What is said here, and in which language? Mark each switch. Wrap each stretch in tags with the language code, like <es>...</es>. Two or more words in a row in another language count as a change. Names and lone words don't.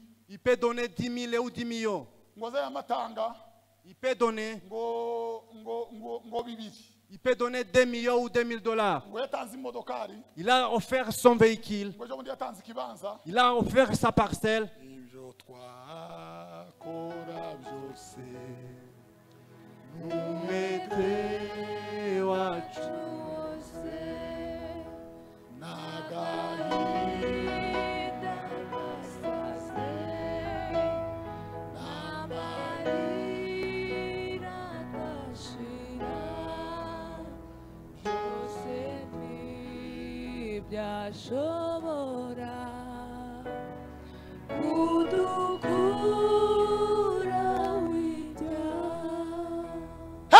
<fr>Il peut donner 10 000 ou 10 millions.</fr> <rn>ngoze amatanga</rn> <fr>Il peut donner,</fr> <rn>ngo bibiri</rn> <fr>il peut donner 2 millions ou 2 000 $.</fr> <rn>ngo yatanze imodokari</rn> <fr>Il a offert son véhicule.</fr> <rn>ngo ejo bundi yatanze ikibanza</rn> <fr>Il a offert sa parcelle.</fr> <rn>ibyo twakora byose Umwete wacu n'agahinda byashobora kudukura w'ibyaha.</rn>